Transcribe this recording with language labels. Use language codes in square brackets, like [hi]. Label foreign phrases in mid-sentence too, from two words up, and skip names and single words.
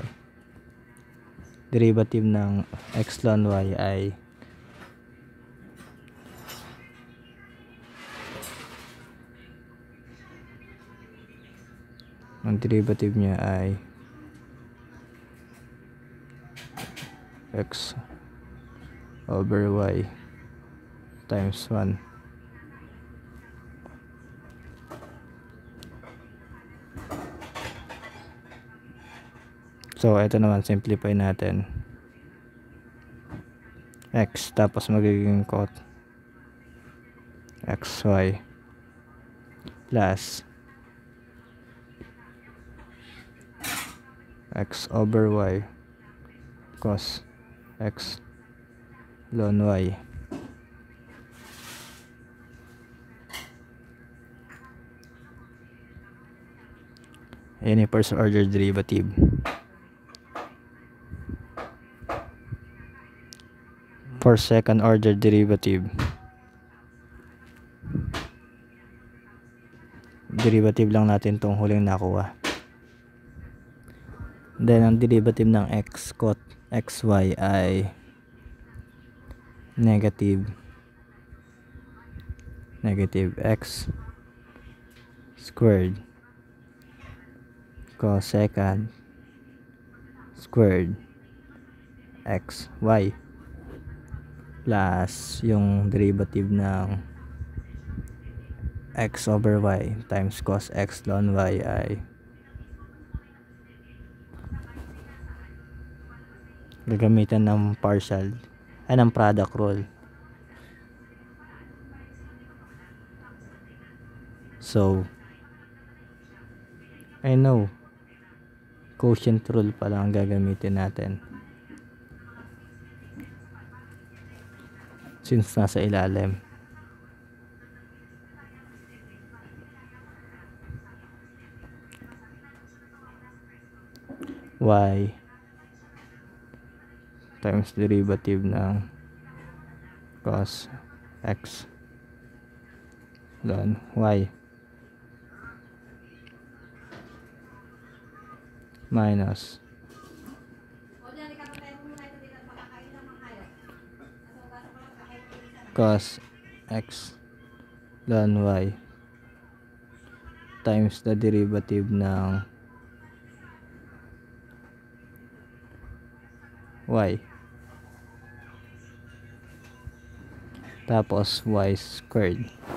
[tl] Derivative ng x ln y ay ang derivative niya ay x over y times 1. So, ito naman, simplify natin. X, tapos magiging cot xy plus x over y cos x ln y. Ayan yung [en] first order derivative. For second order derivative, [tl] lang natin tong huling nakuha. Then ang derivative ng x cot xy ay [en] negative x squared cos second squared [tl] xy plus yung derivative ng x over y times cos x ln y ay gagamitan ng partial ng [en] product rule. So, I know quotient rule [tl] pala ang gagamitin natin since nasa ilalim. Y times derivative ng cos x [en] ln y minus [tl] cos x ln y [en] times the derivative [tl] ng y tapos y squared.